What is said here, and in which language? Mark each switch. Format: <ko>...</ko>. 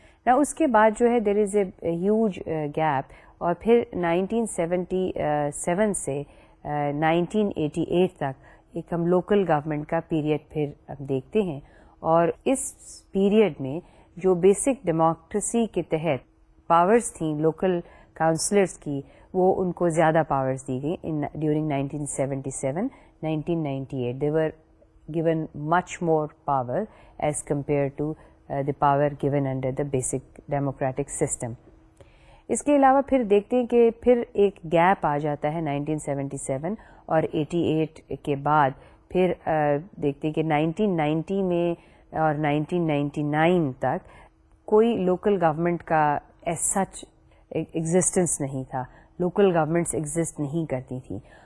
<ur>نا اس کے بعد جو ہے</ur> <en>there is a huge gap,</en> <ur>اور پھر 1977 سے 1988 تک ایک ہم لوکل گورنمنٹ کا پیریڈ پھر ہم دیکھتے ہیں. اور اس پیریڈ میں جو بیسک ڈیموکریسی کے تحت پاورز تھیں لوکل کاؤنسلرز کی، وہ ان کو زیادہ پاورز دی گئی.</ur> <en>During 1977 1998 they were given much more power as compared to the power given under the basic democratic system.</en> <ur>اس کے علاوہ پھر دیکھتے ہیں کہ پھر ایک گیپ آ جاتا ہے 1977 اور 88 کے بعد. پھر دیکھتے ہیں کہ 1990 میں اور 1999 تک کوئی لوکل گورنمنٹ کا ایز سچ ایگزسٹنس نہیں تھا، لوکل گورنمنٹس ایگزسٹ نہیں کرتی تھیں.</ur>